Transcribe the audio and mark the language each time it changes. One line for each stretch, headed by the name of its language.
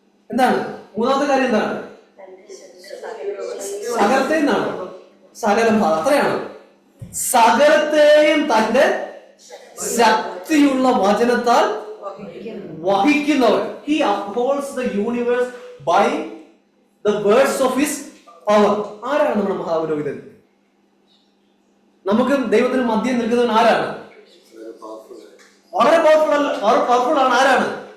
Malayalam: എന്താണ് മൂന്നാമത്തെ കാര്യം? എന്താണ്? സകലത്തെ നിന്നാണ്. സകലം അത്രയാണ്. സകലത്തെയും തന്റെ ശക്തിയുള്ള വചനത്താൽ വഹിക്കുന്നവൻ.
English: He upholds the universe by the words of his power.
Malayalam: ആരാണ് നമ്മുടെ മഹാപുരോഹിതൻ? നമുക്ക് ദൈവത്തിന് മധ്യം നിൽക്കുന്നവൻ ആരാണ്? വളരെ പവർഫുൾ ആണ്. ആരാണ്?